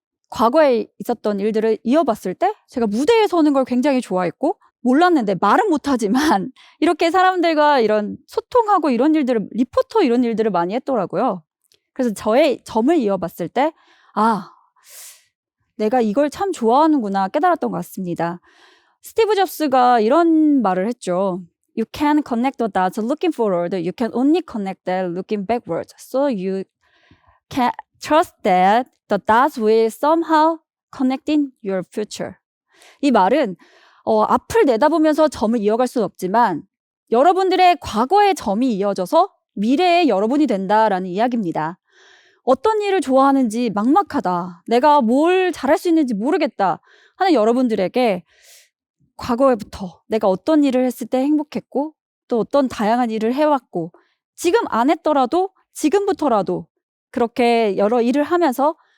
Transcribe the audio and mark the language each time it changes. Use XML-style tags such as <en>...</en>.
<ko>과거에 있었던 일들을 이어봤을 때 제가 무대에 서는 걸 굉장히 좋아했고 몰랐는데 말은 못하지만 이렇게 사람들과 이런 소통하고 이런 일들을 리포터 이런 일들을 많이 했더라고요. 그래서 저의 점을 이어봤을 때 아, 내가 이걸 참 좋아하는구나 깨달았던 것 같습니다. 스티브 잡스가 이런 말을 했죠.</ko> <en>You can connect the dots looking forward. You can only connect them looking backward. So you can trust that the dots will somehow connect in your future.</en> <ko>이 말은 앞을 내다보면서 점을 이어갈 수는 없지만 여러분들의 과거의 점이 이어져서 미래의 여러분이 된다라는 이야기입니다. 어떤 일을 좋아하는지 막막하다. 내가 뭘 잘할 수 있는지 모르겠다 하는 여러분들에게 과거에부터 내가 어떤 일을 했을 때 행복했고 또 어떤 다양한 일을 해왔고 지금 안 했더라도 지금부터라도 그렇게 여러 일을 하면서</ko>